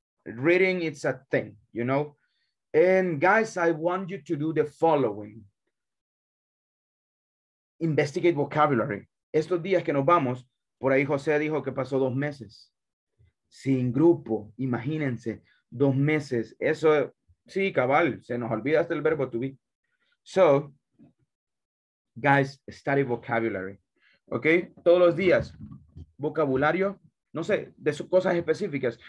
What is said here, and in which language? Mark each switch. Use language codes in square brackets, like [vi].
[en] Reading, it's a thing, you know? And guys, I want you to do the following. Investigate vocabulary. [es] Estos días que nos vamos, por ahí José dijo que pasó 2 meses. Sin grupo, imagínense, 2 meses. Eso, sí, cabal, se nos olvida hasta el verbo to be. [en] So, guys, study vocabulary. ¿Ok? [es] Todos los días, vocabulario, no sé, de cosas específicas.